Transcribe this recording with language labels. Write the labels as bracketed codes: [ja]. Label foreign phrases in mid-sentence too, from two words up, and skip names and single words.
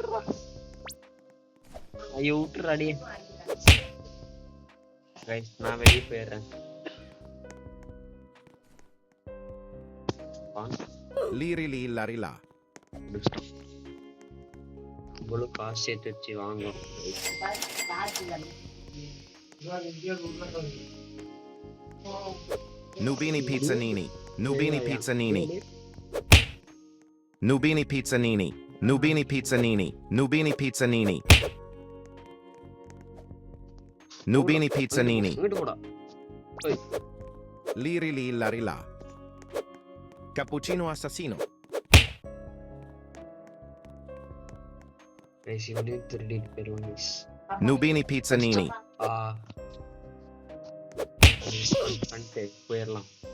[ta] ஐயோ விட்டுறா டே. கைஸ், நான் வெளியே போயிடுறேன். Liri Larila. இவ்வளோ காசு சேர்த்து வச்சு வாங்கணும். Nubini Pizzanini. Nubini Pizzanini. Nubini Pizzanini. Nubini Pizzanini. Nubini Pizzanini. Nubini Pizzanini. இங்கிட்டு போடா. Liri Larila. Cappuccino Assassino. கைஸ், இப்படியும் திருடிட்டு போயிடுவோம் கைஸ். Nubini Pizzanini. பண்ணிட்டு போயிடலாம்.